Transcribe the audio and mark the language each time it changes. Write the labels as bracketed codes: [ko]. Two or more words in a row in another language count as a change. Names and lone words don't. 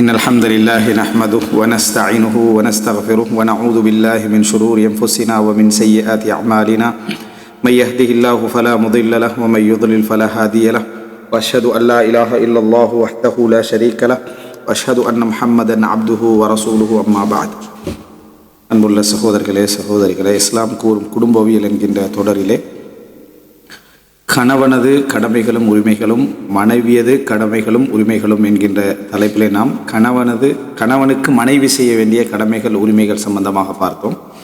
[ar] إن الحمد لله نحمده ونستعينه ونستغفره ونعوذ بالله من شرور أنفسنا ومن سيئات أعمالنا من يهده الله فلا مضل له ومن يضلل فلا هادي له وأشهد أن لا إله إلا الله وحده لا شريك له وأشهد أن محمدا عبده ورسوله أما بعد [ta] அன்புள்ள சகோதரிகளே இஸ்லாம் கூறும் குடும்பவியல் என்கின்ற தொடரிலே கணவனது கடமைகளும் உரிமைகளும் மனைவியது கடமைகளும் உரிமைகளும் என்கின்ற தலைப்பிலே நாம் கணவனுக்கு மனைவி செய்ய வேண்டிய கடமைகள் உரிமைகள் சம்பந்தமாக பார்த்தோம்.